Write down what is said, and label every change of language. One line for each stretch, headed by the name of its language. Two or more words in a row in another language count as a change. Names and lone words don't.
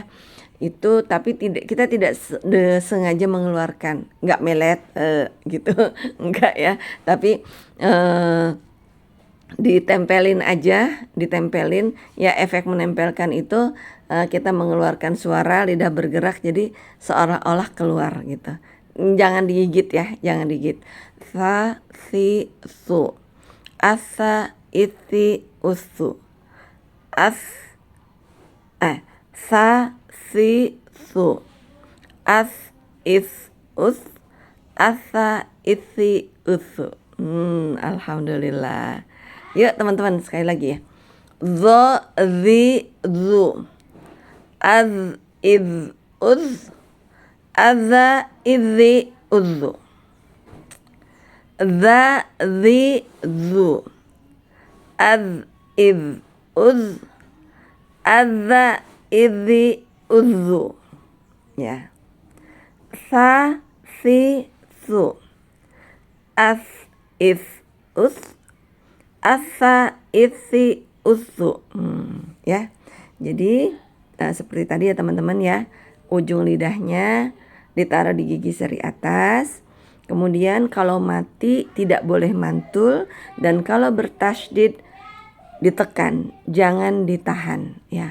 Indonesian: Itu tapi kita tidak sengaja mengeluarkan, nggak melet gitu, enggak ya. Tapi ditempelin ya, efek menempelkan itu kita mengeluarkan suara, lidah bergerak jadi seolah-olah keluar gitu. Jangan digigit ya, jangan digigit. Sa, si, su. Asa, isi, usu. Sa, si, su. As, is, us. Asa, isi, usu. Alhamdulillah. Yuk teman-teman, sekali lagi ya. Zo, zi, zu. Az, iz, uz. Aza, izi, uzu. Za, zi, zu. Az, iz, uz. Aza, izi, uzu. Ya. Sa, si, su. As, is, us. Asa, isi, usu. Ya. Jadi seperti tadi ya teman-teman ya. Ujung lidahnya ditaruh di gigi seri atas. Kemudian kalau mati tidak boleh mantul, dan kalau bertasydid ditekan, jangan ditahan ya.